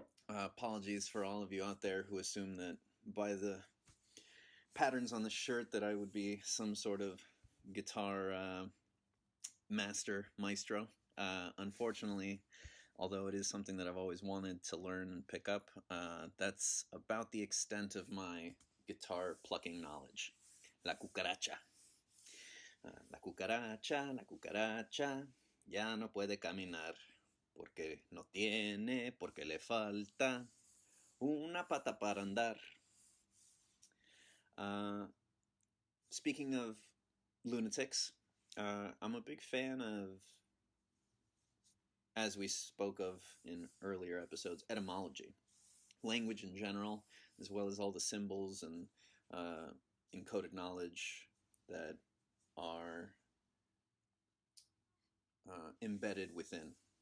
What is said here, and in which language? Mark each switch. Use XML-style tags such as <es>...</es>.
<en>Apologies for all of you out there who assume that by the patterns on the shirt that I would be some sort of guitar maestro. Unfortunately, although it is something that I've always wanted to learn and pick up, that's about the extent of my guitar plucking knowledge.</en> <es>La cucaracha. La cucaracha, ya no puede caminar, porque le falta una pata para andar.</es> <en>Speaking of lunatics, I'm a big fan of, as we spoke of in earlier episodes, etymology. Language in general, as well as all the symbols and encoded knowledge that are embedded within.</en>